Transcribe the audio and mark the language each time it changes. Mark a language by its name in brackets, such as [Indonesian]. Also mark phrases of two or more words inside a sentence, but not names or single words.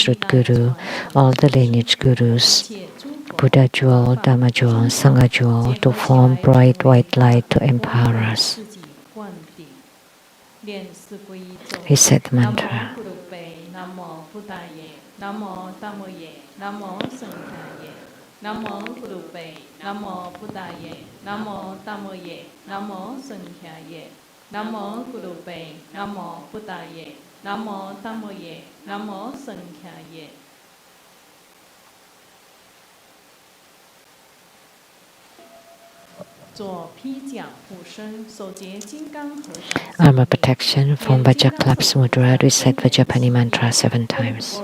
[English] root guru, all the lineage gurus, Buddha jewel, Dhamma jewel, Sangha jewel, to form bright white light to empower us. He said the mantra. [Sanskrit] नमो गुरुपे नमो बुद्धये नमो धमोये नमो सङ्ख्यये नमो गुरुपे नमो बुद्धये नमो धमोये नमो सङ्ख्यये, Namo Gurupe, Namo Buddhaye, Namo Dhamoye, Namo Sankhyaye. [English] Armor protection from [Sanskrit] Vajra Clubs Mudra, [English] recite Vajrapani mantra 7 times.